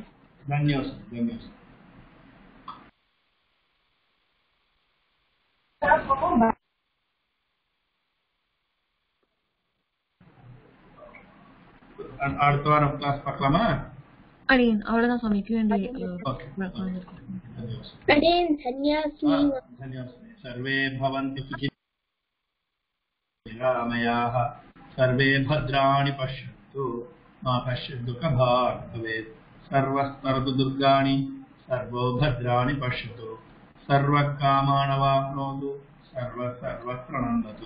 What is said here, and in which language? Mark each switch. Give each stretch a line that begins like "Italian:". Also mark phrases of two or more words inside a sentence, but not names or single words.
Tamil: தன்யோஸ்மி. அடுத்த வாரம் கிளாஸ் பார்க்கலாமா? அடியன் அவ்வளவுதான் சுவாமி. Q&A ஓகே. அடியன் சன்யாஸ்மி.
Sanskrit: धन्यवाद. सर्वे भवन्तु सुखिनः, सर्वे भद्राणि पश्यन्तु मा कश्चित् दुःखभाग् भवेत्. सर्वस्तरतु दुर्गाणि सर्वो भद्राणि पश्यतु, सर्वकामानवाप्नोतु, सर्वप्रणन्दतु.